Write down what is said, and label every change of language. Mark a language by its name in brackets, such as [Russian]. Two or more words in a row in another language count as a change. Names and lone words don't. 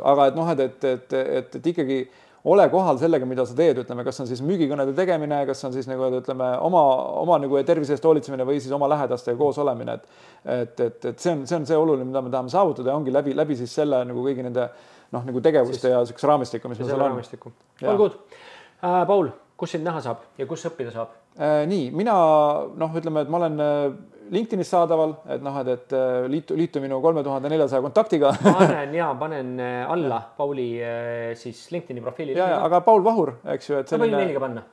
[Estonian] Aga et noh, et ikkagi ole kohal sellega, mida sa teed, ütleme, kas on siis müügikõnede tegemine, kas on siis nagu, ütleme, oma nagu tervise eest hoolitsemine või siis oma lähedastega koos olemine, et see on see oluline, mida me tahame saavutada ja ongi läbi siis selle nagu kõigi nende noh, nagu tegevuste ja sükse raamistikku, mis meil seal on. [English] All good. [Estonian] Paul, kus sind näha saab ja kus õppida saab? Nii, mina noh, ütleme, et ma olen LinkedInis saadaval, et noh, et liitu minu 3400 kontaktiga. Panen alla Pauli siis LinkedIni profiili. Aga Paul Vahur, eks ju. Ma võin meeliga panna.